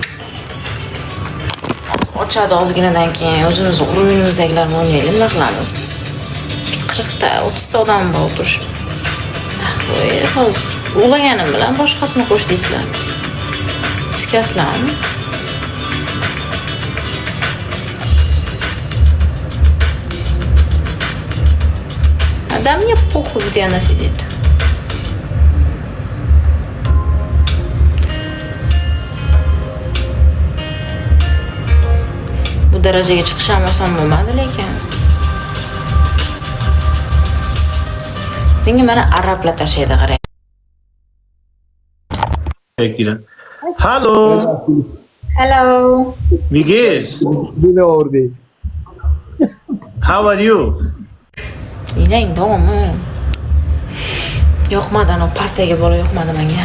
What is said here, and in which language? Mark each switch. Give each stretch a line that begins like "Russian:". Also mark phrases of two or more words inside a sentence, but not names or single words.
Uzbek: Ochadi ozginadan keyin o'zimiz urvenimizdagilarni o'ynaylik, nima qilamiz? 40 ta, 30 ta odam bor o'tirish. Hozir ulaganim bilan boshqasini qo'sh deysizlar. Sikasizlarmi?
Russian: Да мне похуй, где она сидит.
Uzbek: Bu darajaga chiqish ham oson bo'lmadi lekin. Menga mana arablar tashlaydi qarang.
German: Shakira. Hallo,
English: Hello.
German: wie geht's?
English: How are you?
Uzbek: Yinang to'g'rimi? Yoqmadi, ana pastdagi bola yoqmadi menga.